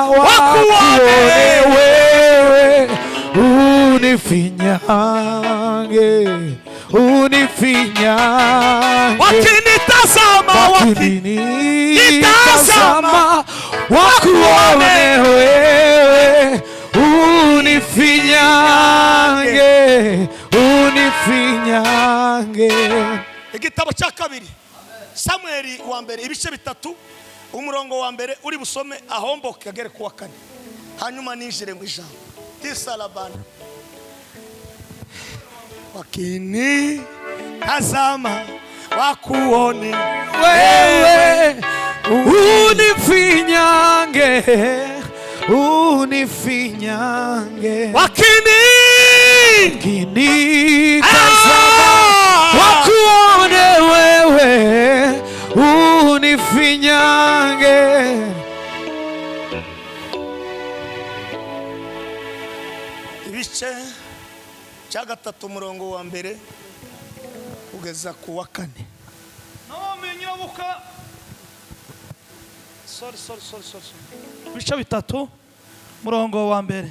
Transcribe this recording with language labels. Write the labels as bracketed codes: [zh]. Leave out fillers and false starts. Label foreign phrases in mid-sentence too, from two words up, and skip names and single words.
[sw] wakuone wewe, unifinyange, unifinyange, wakinitazama wakinitazama wakuone wewe, unifinyange, unifinyange. [rw] Igitabo cya kabiri Samueli wa mbere ibice bitatu umurongo wa mbere uri busome ahomboke kagere kuwa kane, hanyuma ninjire mu ijambo tisalabana. [sw] Wakinitazama wakuone wewe, unifinyange, unifinyange. Wakinitazama wakuone wewe, unifinyange. [rw] ibice cya gatatu umurongo wa mbere kugeza ku wa kane. Ibice bitatu umurongo wa mbere